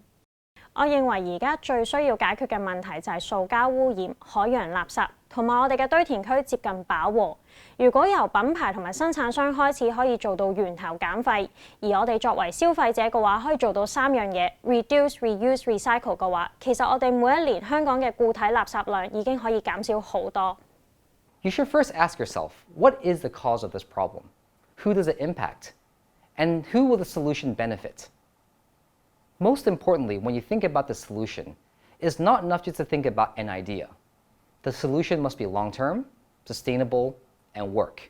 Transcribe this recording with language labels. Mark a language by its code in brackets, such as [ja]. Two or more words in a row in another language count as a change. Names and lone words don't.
[yue] 我認為而家最需要解決嘅問題就係塑膠污染、海洋垃圾，同埋我哋嘅堆填區接近飽和。如果由品牌同埋生產商開始可以做到源頭減廢，而我哋作為消費者嘅話，可以做到3樣嘢 ： [en] reduce、reuse、recycle [yue] 嘅話，其實我哋每一年香港嘅固體垃圾量已經可以減少好多。 [en] You should first ask yourself, what is the cause of this problem? Who does it impact? And who will the solution benefit? Most importantly, when you think about the solution, it's not enough just to think about an idea. The solution must be long-term, sustainable, and work.